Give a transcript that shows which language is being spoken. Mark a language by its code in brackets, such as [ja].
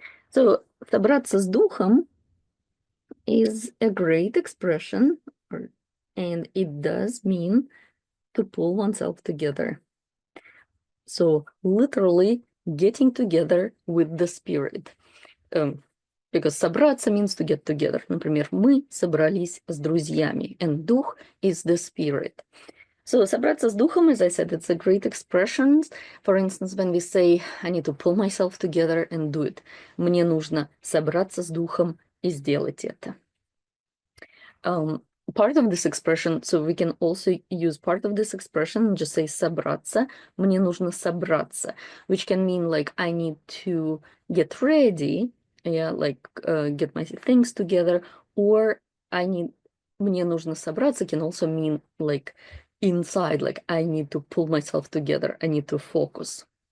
[en] So, собраться с духом is a great expression, and it does mean to pull oneself together. So literally getting together with the spirit. Because собраться means to get together. [ru] Например, мы собрались с друзьями, [en] and дух is the spirit. So собраться с духом, as I said, it's a great expression. For instance, when we say, I need to pull myself together and do it. [ru] Мне нужно собраться с духом и сделать это. [en] Part of this expression, so we can also use part of this expression and just say собраться. [ru] Мне нужно собраться, [en] which can mean like I need to get ready, like get my things together, or [ru] мне нужно собраться [en] can also mean like inside, like I need to pull myself together, I need to focus.